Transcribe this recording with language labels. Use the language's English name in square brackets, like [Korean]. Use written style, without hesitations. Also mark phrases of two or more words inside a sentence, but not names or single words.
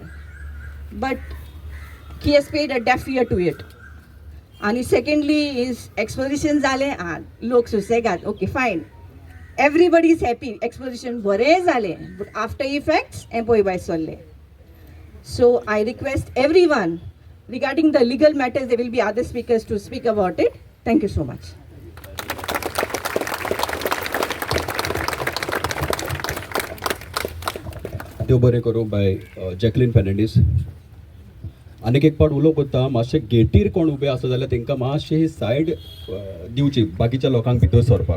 [English] But he has paid a deaf ear to it. And secondly is exposition zale, look susegat, okay fine. everybody is happy. Exposition [Konkani] बरें जालें, [English] but after effects [Konkani] हें पळय भायर सरलें. [English] So I request everyone regarding the legal matters, there will be other speakers to speak about it. Thank you so much. [Konkani] देव बरें करूं बाय जॅकलीन फेर्नांडीस. आनीक एक पावट उलोवप करता, मातशे गेटीर कोण उबे आसा जाल्यार तांकां मातशी ही सायड दिवची बाकीच्या लोकांक भितर सरपाक.